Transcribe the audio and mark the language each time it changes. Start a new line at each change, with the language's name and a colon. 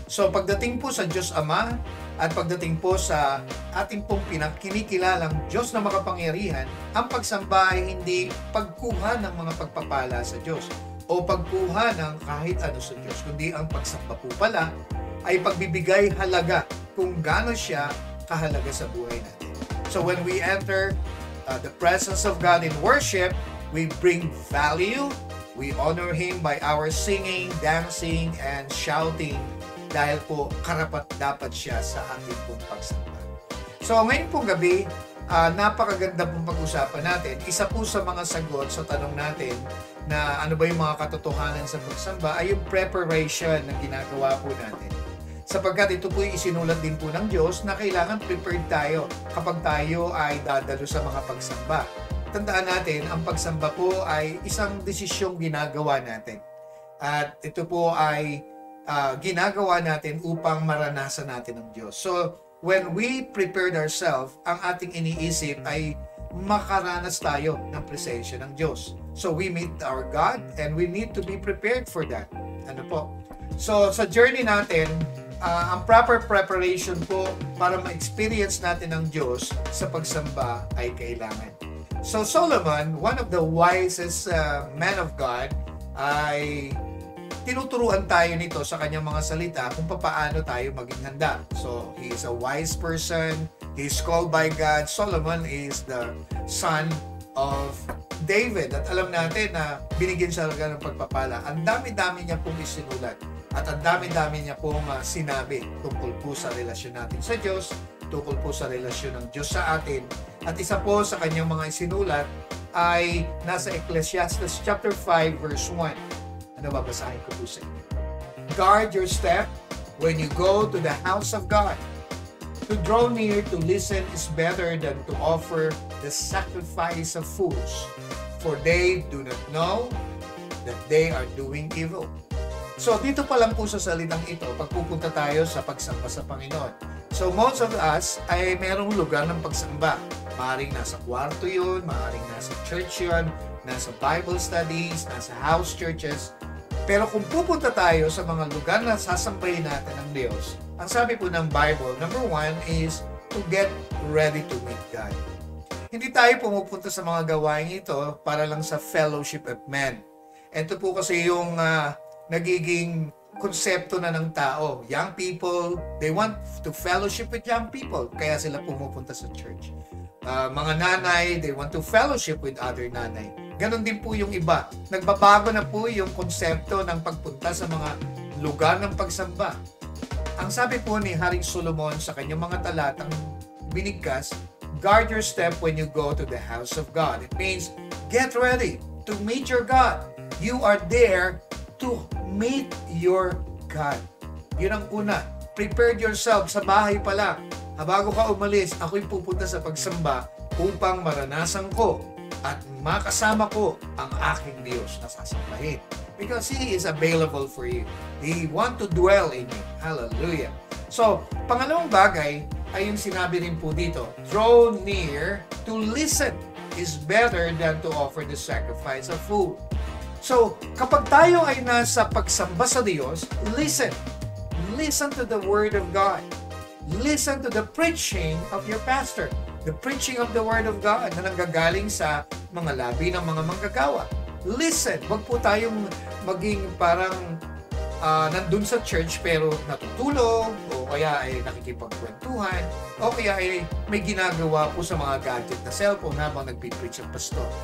Filipino: So pagdating po sa Diyos Ama at pagdating po sa ating pong kinikilalang Diyos na makapangyarihan, ang pagsamba ay hindi pagkuha ng mga pagpapala sa Diyos o pagkuha ng kahit ano sa Diyos, kundi ang pagsamba po pala ay pagbibigay halaga kung gaano siya kahalaga sa buhay natin.
English: So when we enter the presence of God in worship, we bring value. We honor Him by our singing, dancing, and shouting dahil po karapat-dapat siya sa ating pong pagsamba.
Filipino: So ngayon pong gabi, napakaganda pong pag-usapan natin. Isa po sa mga sagot sa tanong natin na ano ba yung mga katotohanan sa pagsamba ay yung preparation na ginagawa po natin. Sapagkat ito po yung isinulat din po ng Diyos na kailangan prepared tayo kapag tayo ay dadalo sa mga pagsamba. Tandaan natin, ang pagsamba po ay isang desisyong ginagawa natin. At ito po ay ginagawa natin upang maranasan natin ang Diyos. So, when we prepared ourselves, ang ating iniisip ay makaranas tayo ng presensya ng Diyos.
English: So, we meet our God and we need to be prepared for that.
Filipino: Ano po? So, sa journey natin, ang proper preparation po para ma-experience natin ang Diyos sa pagsamba ay kailangan. So Solomon, one of the wisest men of God, ay tinuturuan tayo nito sa kanyang mga salita kung paano tayo maging handa.
English: So he is a wise person, he is called by God. Solomon is the son of David.
Filipino: At alam natin na binigyan siya ng pagpapala. Ang dami-dami niya pong isinulat. At ang dami-dami niya pong sinabi tungkol po sa relasyon natin sa Diyos, tungkol po sa relasyon ng Diyos sa atin. At isa po sa kanyang mga isinulat ay nasa Ecclesiastes chapter 5 verse 1. Ano babasahin ko po sa inyo?
English: Guard your step when you go to the house of God. To draw near to listen is better than to offer the sacrifice of fools, for they do not know that they are doing evil.
Filipino: So dito pa lang po sa salitang ito, pagpupunta tayo sa pagsamba sa Panginoon. So most of us ay merong lugar ng pagsamba. Maaaring nasa kwarto yun, maaaring nasa church yun, nasa Bible studies, nasa house churches. Pero kung pupunta tayo sa mga lugar na sasambahin natin ng Diyos, ang sabi po ng Bible, number 1 is to get ready to meet God. Hindi tayo pumupunta sa mga gawain ito para lang sa fellowship of men. Ito po kasi yung nagiging konsepto na ng tao.
English: Young people, they want to fellowship with young people, kaya sila pumupunta sa church. Mga nanay, they want to fellowship with other nanay.
Filipino: Ganon din po yung iba. Nagbabago na po yung konsepto ng pagpunta sa mga lugar ng pagsamba. Ang sabi po ni Haring Solomon sa kanyang mga talatang binigkas, guard your step when you go to the house of God.
English: It means, get ready to meet your God. You are there to meet your God.
Filipino: Yun ang una. Prepare yourself sa bahay pa lang. Bago ka umalis, ako'y pupunta sa pagsamba upang maranasan ko at makasama ko ang aking Diyos na sasambahin.
English: Because He is available for you. He want to dwell in you. Hallelujah.
Filipino: So, pangalawang bagay ay yung sinabi rin po dito, draw near to listen is better than to offer the sacrifice of food. So, kapag tayo ay nasa pagsamba sa Diyos, listen.
English: Listen to the Word of God. Listen to the preaching of your pastor. The preaching of the Word of God na nanggagaling sa mga labi ng mga manggagawa. Listen.
Filipino: Huwag po tayong maging parang nandun sa church pero natutulog o kaya ay nakikipagkwentuhan o kaya ay may ginagawa po sa mga gadget na cellphone habang nagpipreach ang pastor.